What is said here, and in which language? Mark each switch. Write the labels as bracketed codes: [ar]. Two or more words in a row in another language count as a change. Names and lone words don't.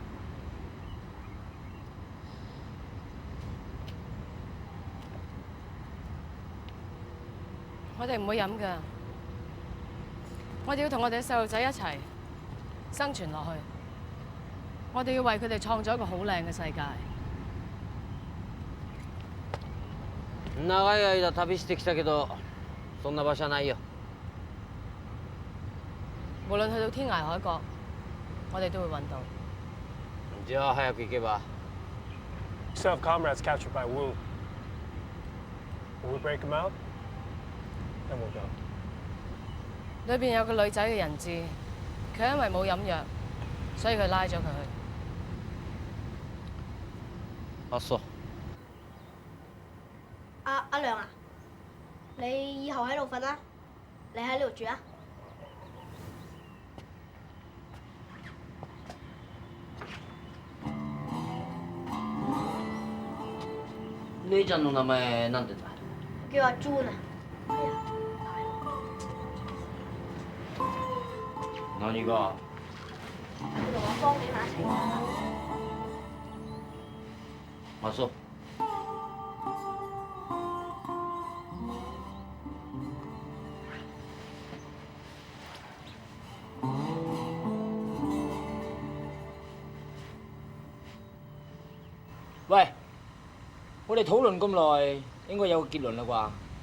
[yue] 我哋唔會飲㗎，我哋要同我哋嘅細路仔一齊生存落去。我哋要為佢哋創造一個好靚嘅世界。 [ja] 長い間旅してきたけど、そんな場所はないよ。 [yue] 無論去到天涯海角，我哋都會揾到。 [ja] じゃあ早く行けば。 [en] Still have comrades captured by Wu. Will we break them out? Then we'll go. [yue] 裏邊有個女仔嘅人質，佢因為冇飲藥，所以佢拉咗佢去。 [ja] あ、そう。 [yue] 阿亮啊，你以後喺度瞓啦，你喺呢度住啊。 [ja] 姉ちゃんの名前なんて言うんだ？ [yue] 叫阿 June 啊。 [ja] 何が？ [yue] 佢同我幫你買一齊玩。 [ja] あ、そう。 [yue] 喂，我哋討論咁耐，應該有個結論啦啩？